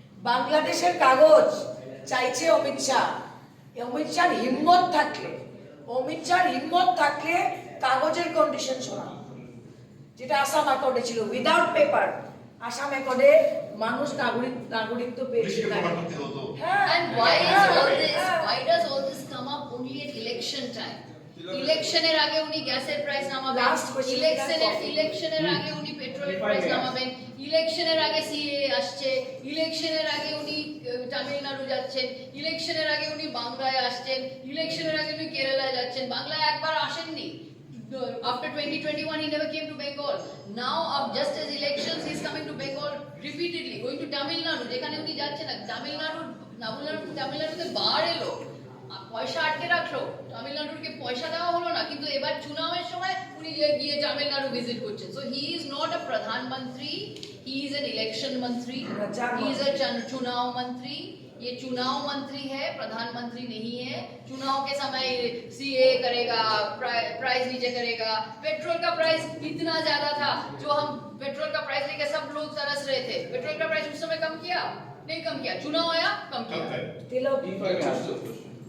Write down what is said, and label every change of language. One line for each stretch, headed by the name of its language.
Bangla: বাংলাদেশের কাগজ চাইছে অমিত শাহর হিম্মত থাকলে কাগজের কন্ডিশন শোনা, যেটা আসাম অ্যাকর্ডে ছিল উইদাউট পেপার। আসাম অ্যাকর্ডে মানুষ নাগরিকত্ব পেয়েছে।
English: And why does all this come up only at election time?
Bangla: ইলেকশনের আগে উনি গ্যাসের প্রাইস নামাবেন, ইলেকশনের আগে উনি পেট্রোলের প্রাইস নামাবেন, ইলেকশনের আগে সিএ আসছে, ইলেকশনের আগে উনি তামিলনাড়ু যাচ্ছেন, ইলেকশনের আগে উনি বাংলায় আসছেন, ইলেকশনের আগে উনি কেরালায় যাচ্ছেন। বাংলায় একবার আসেননি।
English: After 2021 he never came to Bengal. Now just as elections he is coming to Bengal repeatedly, going to Tamil Nadu,
Bangla: যেখানে উনি যাচ্ছেন না। তামিলনাড়ুতে বার এলো, পয়সা আটকে রাখলো, তামিলনাড়ুকে পয়সা দেওয়া হলো না, কিন্তু এবার চুনাওয়ের সময় উনি গিয়ে তামিলনাড়ু ভিজিট করছেন।
English: so he is not a প্রধানমন্ত্রী, he is an election मंत्री,
Hindi: ही इज अ चुनाव मंत्री। ये चुनाव मंत्री है, प्रधानमंत्री नहीं है। चुनाव के समय सीए करेगा, प्राइस नीचे करेगा। पेट्रोल का प्राइस इतना ज्यादा था, जो हम पेट्रोल का प्राइस लेके सब लोग तरस रहे थे। पेट्रोल का प्राइस उस समय कम किया? नहीं कम किया। चुनाव आया, कम किया।